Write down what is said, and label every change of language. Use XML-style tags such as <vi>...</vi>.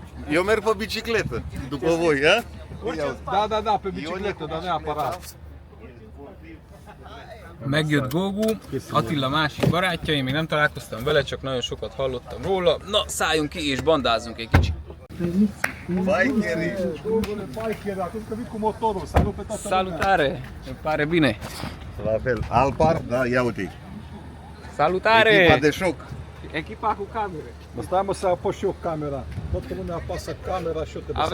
<ro>Eu merg pe bicicletă, după voi, a? Da, pe bicicletă, dar neapărat.</ro> <hu>Megjött Gógú, Attila másik barátja, én még nem találkoztam vele, csak nagyon sokat hallottam róla. Na, szálljunk ki és bandázzunk egy kicsit. Bikeri.</hu> <ro>Biker, atunci că vii cu motorul, salut pe toată lumea. Salutare! Îmi pare bine! La fel, Alpar, da, ia uite. Salutare! Echipa de șoc. Echipa cu camere. Mă stai mă să apăs și eu camera. Toată lumea apasă camera și eu trebuie să</ro>